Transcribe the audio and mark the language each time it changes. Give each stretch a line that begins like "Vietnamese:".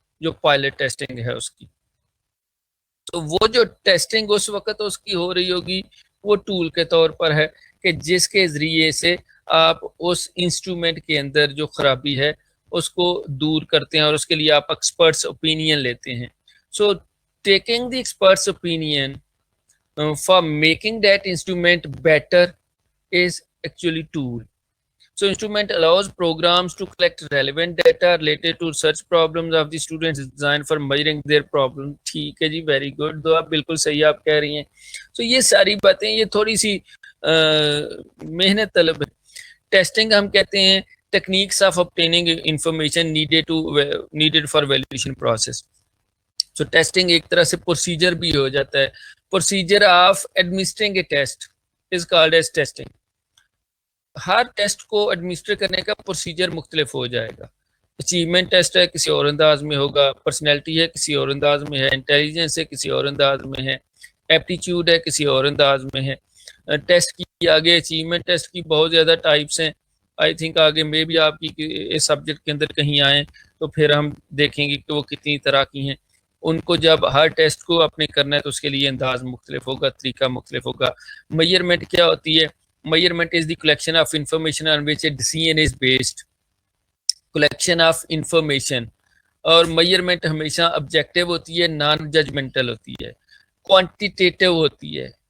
Urdu: جو pilot testing ہے اس کی، تو وہ جو ٹیسٹنگ اس وقت اس کی ہو رہی ہوگی وہ ٹول کے طور پر ہے کہ جس کے ذریعے سے آپ اس انسٹرومنٹ کے اندر جو خرابی ہے اس کو دور کرتے ہیں اور اس کے لیے آپ ایکسپرٹس اوپینین لیتے ہیں.
English: So taking the experts opinion for making that instrument better is actually tool. So instrument allows programs to collect relevant data related to search problems of the students designed for measuring their problem.
Urdu: ٹھیک ہے جی، very good, تو آپ بالکل صحیح آپ کہہ رہی ہیں. تو یہ ساری باتیں یہ تھوڑی سی محنت طلب ہے.
English: testing
Urdu: ہم کہتے ہیں
English: Techniques of obtaining information needed for validation process. So testing
Urdu: ایک طرح سے پروسیجر بھی ہو جاتا ہے.
English: Procedure of administering a test is called as testing.
Urdu: Hare test کو ایڈمنسٹر کرنے کا پروسیجر مختلف ہو جائے گا. اچیومنٹ ٹیسٹ ہے کسی اور انداز میں ہوگا، پرسنالٹی ہے کسی اور انداز میں ہے، انٹیلیجنس ہے کسی اور انداز میں ہے، ایپٹیچیوڈ ہے کسی اور انداز میں ہے. ٹیسٹ کی آگے اچیومنٹ ٹیسٹ کی بہت زیادہ ٹائپس ہیں. آئی تھنک آگے میں بھی آپ کی اس سبجیکٹ کے اندر کہیں آئیں تو پھر ہم دیکھیں گے کہ وہ کتنی طرح کی ہیں. ان کو جب ہر ٹیسٹ کو اپنے کرنا ہے تو اس کے لیے انداز مختلف ہوگا، طریقہ مختلف ہوگا.
English: measurement
Urdu: کیا ہوتی ہے؟
English: Measurement is the collection of information on which a decision is based. Collection of information.
Urdu: اور میئرمنٹ ہمیشہ آبجیکٹیو ہوتی ہے، نان ججمنٹل ہوتی ہے، کوانٹیٹیو ہوتی ہے.